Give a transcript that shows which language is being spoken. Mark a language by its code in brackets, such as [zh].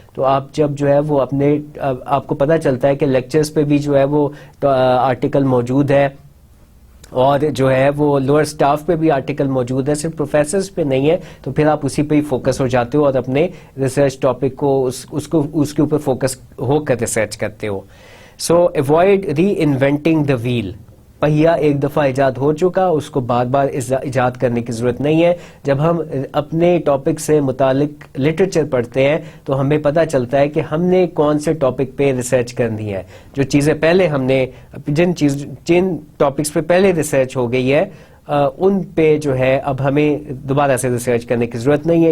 [ur] تو آپ جب جو ہے وہ آپ کو پتہ چلتا ہے کہ لیکچرز پہ بھی جو ہے وہ آرٹیکل موجود ہے, اور جو ہے وہ لوور سٹاف پہ بھی آرٹیکل موجود ہے, صرف پروفیسرز پہ نہیں ہے, تو پھر آپ اسی پہ ہی فوکس ہو جاتے ہو اور اپنے ریسرچ ٹاپک کو اس کے اوپر فوکس ہو کر ریسرچ کرتے ہو. [en] So avoid reinventing the wheel. [ur] پہیا ایک دفعہ ایجاد ہو چکا, اس کو بار بار ایجاد کرنے کی ضرورت نہیں ہے. جب ہم اپنے ٹاپک سے متعلق لٹریچر پڑھتے ہیں تو ہمیں پتہ چلتا ہے کہ ہم نے کون سے ٹاپک پہ ریسرچ کرنی ہے. جو چیزیں پہلے ہم نے جن ٹاپکس پہ پہلے ریسرچ ہو گئی ہے ان پہ جو ہے اب ہمیں دوبارہ سے ریسرچ کرنے کی ضرورت نہیں ہے.